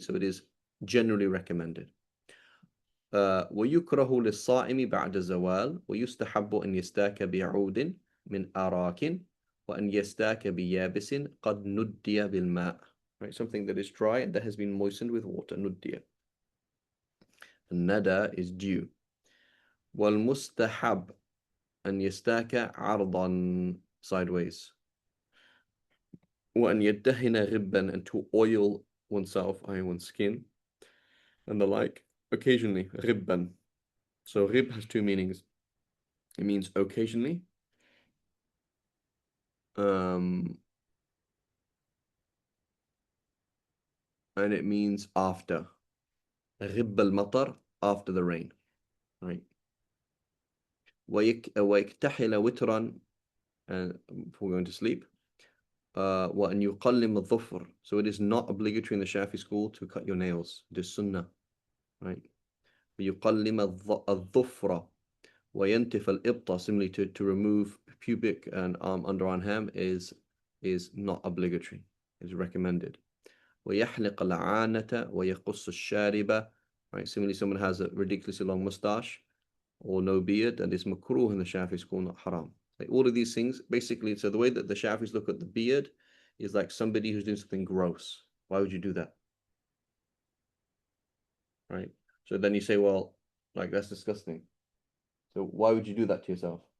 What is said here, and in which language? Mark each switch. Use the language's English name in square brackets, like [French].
[English] So it is generally recommended. [Arabic] ويكره للصائم بعد الزوال ويستحب أن يستاك بعود من أراك وأن يستاك بيابس قد ندي بالماء. [English] Right, something that is dry and that has been moistened with water. [Arabic] ندي. [English] الندى is dew. [Arabic] والمستحب أن يستاك عرضا, sideways. وأن يدهن غبا, [English] and to oil oneself, one's skin, and the like, occasionally. غبا. So rib has two meanings. It means occasionally, Um, and it means after. [Arabic] غب المطر, [English] after the rain, right? [Arabic] ويكتحل وترا, [English] before going to sleep. [Arabic] وأن يقلم الظفر. [English] So it is not obligatory in the Shafi school to cut your nails. It is sunnah, right? [Arabic] ويقلم الظفر. وينتف الإبطة, [English] similarly to remove pubic and underarm hair is not obligatory. It's recommended. [Arabic] ويحلق العانة ويقص الشاربة. [English] Right, similarly, someone has a ridiculously long mustache or no beard, and it's makruh in the Shafi school, not haram. Like all of these things, basically, so the way that the Shafis look at the beard is like somebody who's doing something gross. Why would you do that? Right? So then you say, well, like that's disgusting. So why would you do that to yourself?